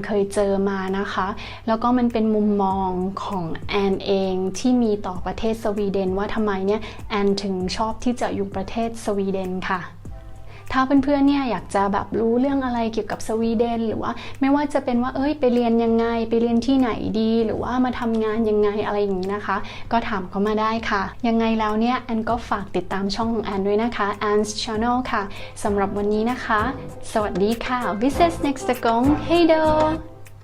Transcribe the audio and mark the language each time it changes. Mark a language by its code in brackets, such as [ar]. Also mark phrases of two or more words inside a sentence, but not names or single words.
[th] เคยเจอมานะคะแล้วก็มันเป็นมุมมองของแอนเองที่มีต่อประเทศสวีเดนว่าทำไมเนี่ยแอนถึงชอบที่จะอยู่ประเทศสวีเดนค่ะถ้าเพื่อนๆเนี่ยอยากจะแบบรู้เรื่องอะไรเกี่ยวกับสวีเดนหรือว่าไม่ว่าจะเป็นว่าไปเรียนยังไงไปเรียนที่ไหนดีหรือว่ามาทำงานยังไงอะไรอย่างนี้นะคะก็ถามเขามาได้ค่ะยังไงแล้วเนี่ยแอนก็ฝากติดตามช่องของแอนด้วยนะคะ Anne's Channel ค่ะสำหรับวันนี้นะคะสวัสดีค่ะ [sv] Vi ses nästa gång. Hej då